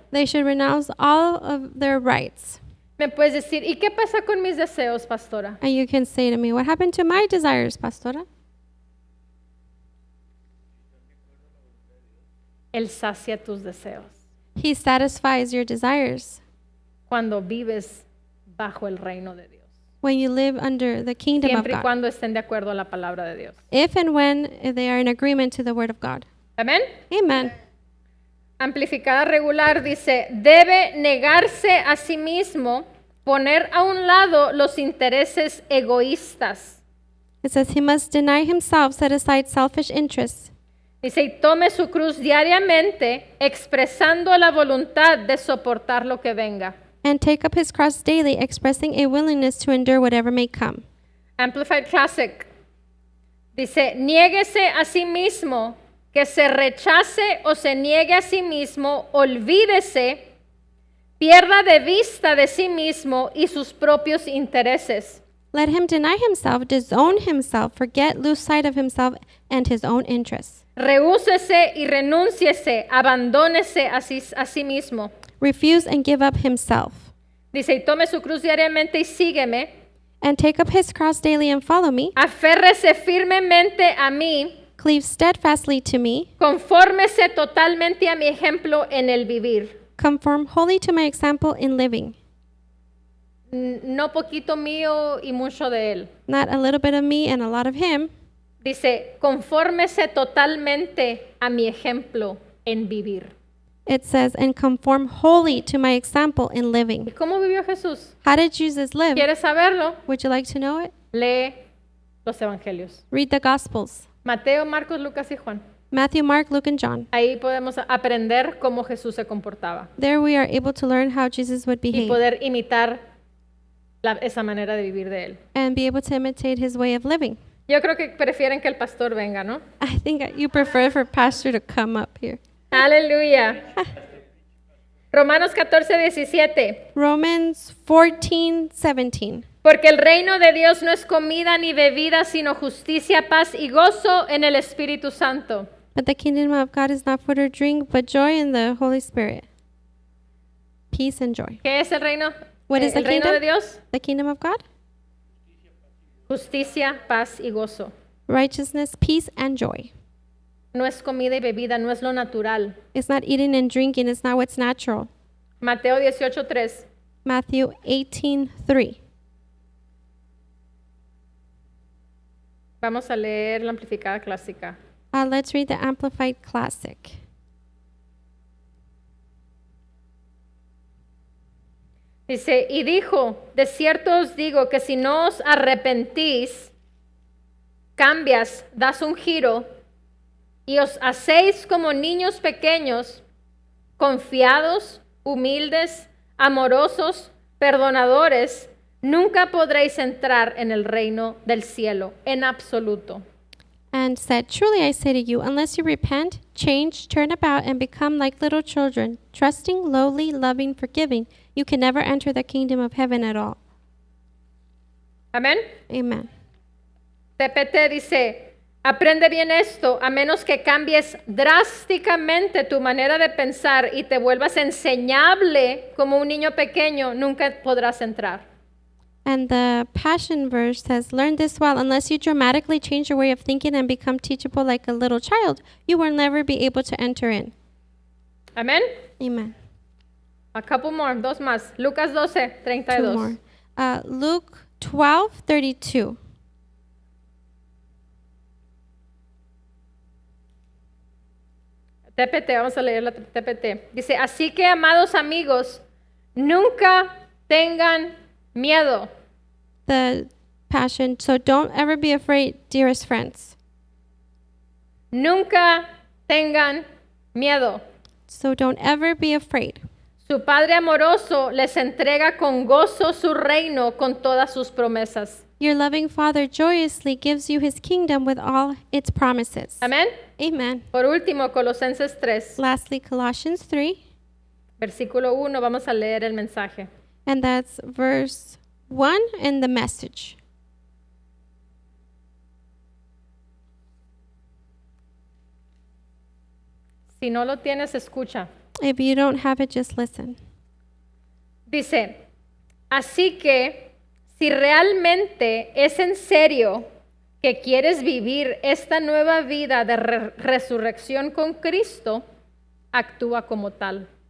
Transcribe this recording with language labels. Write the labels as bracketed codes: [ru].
[en] They should renounce all of their rights. [es] Me puedes decir, ¿y qué pasa con mis deseos, pastora? [en] And you can say to me, what happened to my desires, Pastora? [es] Él sacia tus deseos [en] He satisfies your desires [es] cuando vives bajo el reino de Dios. [en] when you live under the kingdom of [es] Siempre y [en] God. [es] cuando estén de acuerdo a la palabra de Dios. [en] If and when they are in agreement to the word of God. [es] Amén. [en] Amen. [es] Amplificada regular dice, debe negarse a sí mismo, poner a un lado los intereses egoístas. [en] It says he must deny himself, set aside selfish interests, [es] Dice, y tome su cruz diariamente, expresando la voluntad de soportar lo que venga. [en] and take up his cross daily, expressing a willingness to endure whatever may come. [es] Amplified Classic dice, niéguese a sí mismo, que se rechace o se niegue a sí mismo, olvídese, pierda de vista de sí mismo y sus propios intereses. [en] Let him deny himself, disown himself, forget, lose sight of himself and his own interests. [es] Rehúsese y renúnciese, abandónese a sí mismo. [en] Refuse and give up himself, [es] Dice, y tome su cruz diariamente y sígueme. [en] and take up his cross daily and follow me. [es] Aférrese firmemente a mí. [en] Cleave steadfastly to me. [es] Confórmese totalmente a mi ejemplo en el vivir. [en] Conform wholly to my example in living. [es] No poquito mío y mucho de él. [en] Not a little bit of me and a lot of him. [es] Dice, confórmese totalmente a mi ejemplo en vivir. [en] It says, and conform wholly to my example in [es] ¿Y [en] living. [es] cómo vivió Jesús? [en] How did Jesus live? [es] ¿Quieres saberlo? [en] Would you like to know it? [es] Lee los evangelios. [en] Read the Gospels. [es] Mateo, Marcos, Lucas y Juan. [en] Matthew, Mark, Luke, and John. [es] Ahí podemos aprender cómo Jesús se comportaba [en] There we are able to learn how Jesus would [es] y [en] behave [es] poder imitar esa manera de vivir de él. [en] and be able to imitate his way of living. [es] Yo creo que prefieren que el pastor venga, ¿no? [en] I think you prefer for Pastor to come up here. [es] Aleluya. Romanos 14:17. [en] Romans 14:17. [es] Porque el reino de Dios no es comida ni bebida, sino justicia, paz y gozo en el Espíritu Santo. [en] But the kingdom of God is not food or drink, but joy in the Holy Spirit. Peace and joy. [es] ¿Qué es el reino? [en] What is the [es] el reino de [en] kingdom? [es] Dios? [en] The kingdom of God? [es] Justicia, paz y gozo. [en] Righteousness, peace, and joy. [es] No es comida y bebida, no es lo natural. [en] It's not eating and drinking, it's not what's natural. [es] Mateo 18:3. [en] Matthew 18:3. [es] Vamos a leer la amplificada clásica. [en] Let's read the Amplified Classic. [es] Dice, y dijo, de cierto os digo que si no os arrepentís, cambias, das un giro y os hacéis como niños pequeños, confiados, humildes, amorosos, perdonadores, nunca podréis entrar en el reino del cielo en absoluto. [en] And said, Truly I say to you, unless you repent, change, turn about, and become like little children, trusting, lowly, loving, forgiving, you can never enter the kingdom of heaven at all. [es] Amén. [en] Amen. [es] TPT dice, aprende bien esto, a menos que cambies drásticamente tu manera de pensar y te vuelvas enseñable como un niño pequeño, nunca podrás entrar. [en] And the Passion verse says, Learn this well. Unless you dramatically change your way of thinking and become teachable like a little child, you will never be able to enter in. [es] Amén. [en] Amen. A couple more, [es] dos más. [en] Lucas 12, 32. Two more. Luke 12:32. [es] TPT, vamos a leer la TPT. Dice, así que amados amigos, nunca tengan miedo. [en] The Passion. So don't ever be afraid, dearest friends. [es] Nunca tengan miedo. [en] So don't ever be afraid. [es] Su Padre amoroso les entrega con gozo su reino con todas sus promesas. [en] Your loving Father joyously gives you his kingdom with all its promises. [es] Amén. [en] Amen. [es] Por último, Colosenses 3, [en] Lastly, Colossians 3, [es] versículo 1, vamos a leer el mensaje. [en] and that's verse 1 in the Message. [es] Si no lo tienes, escucha. [en] If you don't have it, just listen. [es] Dice, así que si realmente es en serio que quieres vivir esta nueva vida de resurrección con Cristo, actúa como tal.